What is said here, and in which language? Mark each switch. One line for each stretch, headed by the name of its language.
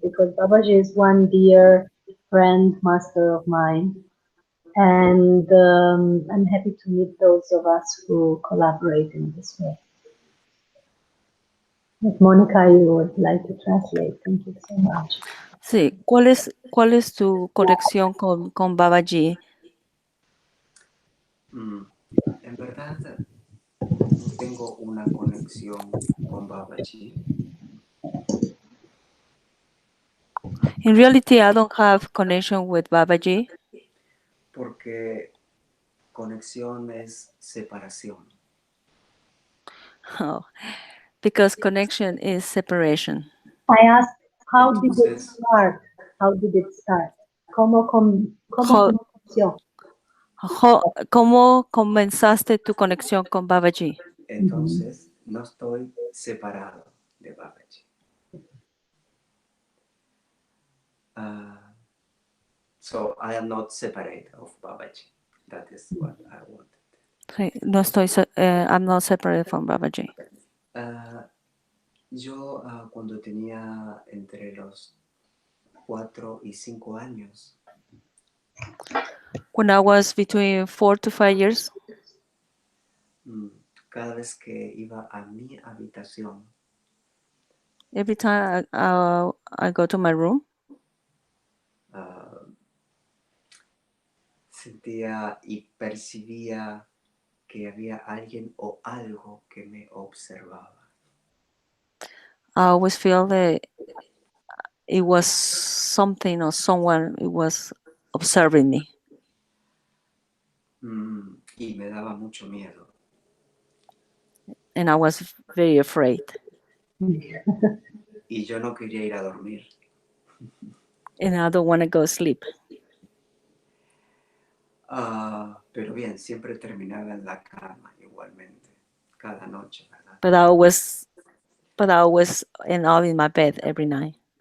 English: Because Babaji is one dear friend, master of mine, and I'm happy to meet those of us who collaborate in this way. If Monica, you would like to translate, thank you so much.
Spanish: Sí, cuál es tu conexión con Babaji? En verdad, no tengo una conexión con Babaji.
English: In reality, I don't have connection with Babaji.
Spanish: Porque conexión es separación.
English: Oh, because connection is separation. I asked, how did it
Spanish: Entonces,
English: start? How did it start?
Spanish: ¿Cómo conexión? ¿Cómo comenzaste tu conexión con Babaji? entonces no estoy separado de Babaji.
English: So I am not separate of Babaji. That is what I wanted.
Spanish: Sí, no estoy,
English: I'm not separate from Babaji.
Spanish: Yo cuando tenía entre los 4 y 5 años,
English: When I was between 4 to 5 years,
Spanish: cada vez que iba a mi habitación,
English: every time I go to my room,
Spanish: Sentía y percibía que había alguien o algo que me observaba.
English: I always feel that it was something or someone it was observing me,
Spanish: Y me daba mucho miedo.
English: and I was very afraid.
Spanish: Y yo no quería ir a dormir.
English: And I don't want to go to sleep.
Spanish: Pero bien, siempre terminaba en la cama igualmente, cada noche, ¿verdad?
English: But I always end up in my bed every night.